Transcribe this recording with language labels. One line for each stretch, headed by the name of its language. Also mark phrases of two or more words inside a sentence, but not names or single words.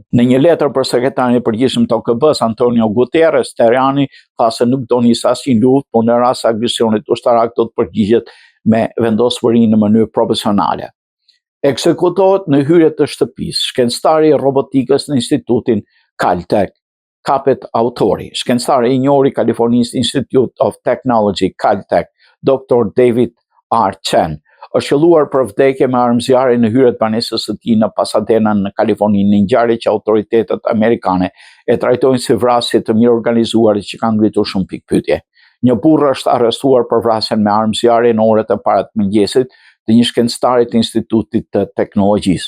Albanian: Në një letër për sekretarin e përgjithshëm të OKB-s Antonio Guterres, Teherani tha se nuk do nis asnjë luftë, por në rast të agresionit ushtarak do të përgjigjet me vendosmëri në mënyrë profesionale. Ekzekutohet në hyrje të shtëpisë shkencëtari i robotikës në Institutin Caltech, kapet autori. Shkencëtari i njohur i California Institute of Technology, Caltech, Dr. David R. Chen, është qelluar për vdekje me armëzjarje në hyrje të banesës së tij në Pasadena në Kaliforni, në ngjarje që autoritetet amerikane e trajtojnë si vrasje të mirë organizuar që kanë ngritur shumë pikpyetje. Një burr është arrestuar për vrasjen me armëzjarje në orët e para të mëngjesit të një shkencëtari të Institutit të Teknologjisë.